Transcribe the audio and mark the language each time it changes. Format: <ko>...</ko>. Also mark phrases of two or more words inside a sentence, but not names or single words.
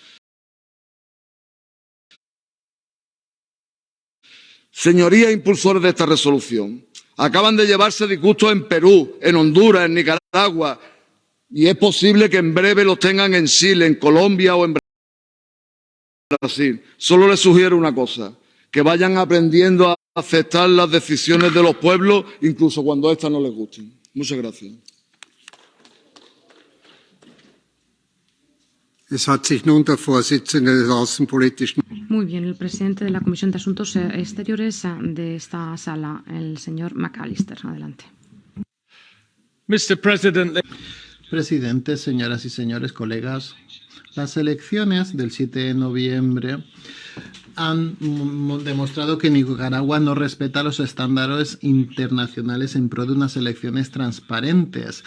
<es>Señorías impulsores de esta resolución, acaban de llevarse disgustos en Perú, en Honduras, en Nicaragua, y es posible que en breve los tengan en Chile, en Colombia o en Brasil. Solo les sugiero una cosa, que vayan aprendiendo a aceptar las decisiones de los pueblos, incluso cuando éstas no les gusten. Muchas gracias.</es> <de>Es hat sich nun der Vorsitzende des Außenpolitischen.</de> <es>Muy bien, el presidente de la Comisión de Asuntos Exteriores de esta sala, el señor McAllister. Adelante.</es> <en>Mr. President.</en> <es>Presidente, señoras y señores, colegas, las elecciones del 7 de noviembre han demostrado que Nicaragua no respeta los estándares internacionales en pro de unas elecciones transparentes.</es>